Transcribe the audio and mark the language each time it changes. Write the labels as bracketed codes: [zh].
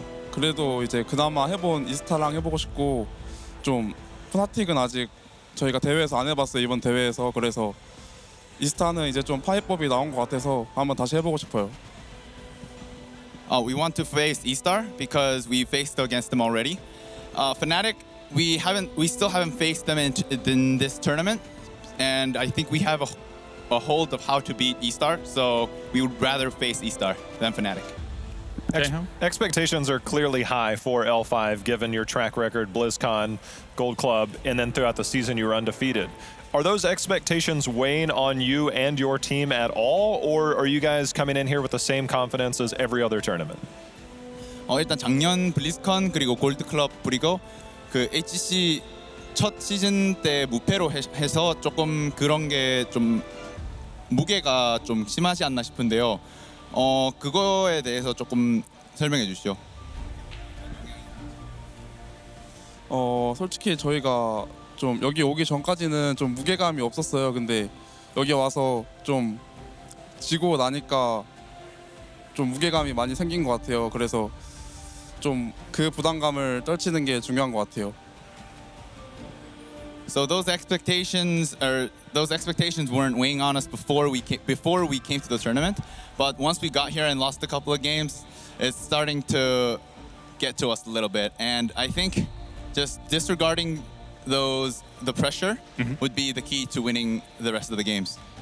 [ko] 그래도 이제 그나마 해본 이스타랑 해보고 싶고 좀 푸나틱은 아직 저희가 대회에서 안 해봤어요. 이번 대회에서. 그래서 이스타는 이제 좀 파이법이 나온 것 같아서 한번 다시 해보고 싶어요. [en] We want to face E-Star because we faced against them already. Fnatic, we still haven't faced them in this tournament, and I think we have a hold of how to beat E-Star. So we would rather face E-Star than Fnatic. Expectations are clearly high for L5 given your track record, BlizzCon, Gold Club, and then throughout the season you were undefeated. Are those expectations weighing on you and your team at all, or are you guys coming in here with the same confidence as every other tournament? [ko] 일단 작년 블리즈컨 그리고 골드 클럽 그리고 그 HGC 첫 시즌 때 무패로 해서 조금 그런 게 좀 무게가 좀 심하지 않나 싶은데요. 그거에 대해서 조금 설명해 주시죠. 솔직히 저희가 좀 여기 오기 전까지는 좀 무게감이 없었어요. 근데 여기 와서 좀 지고 나니까 좀 무게감이 많이 생긴 것 같아요. 그래서 좀 그 부담감을 떨치는 게 중요한 것 같아요. [en] So those expectations weren't weighing on us before we came to the tournament, but once we got here and lost a couple of games, it's starting to get to us a little bit. And I think just disregarding the pressure would be the key to winning the rest of the games.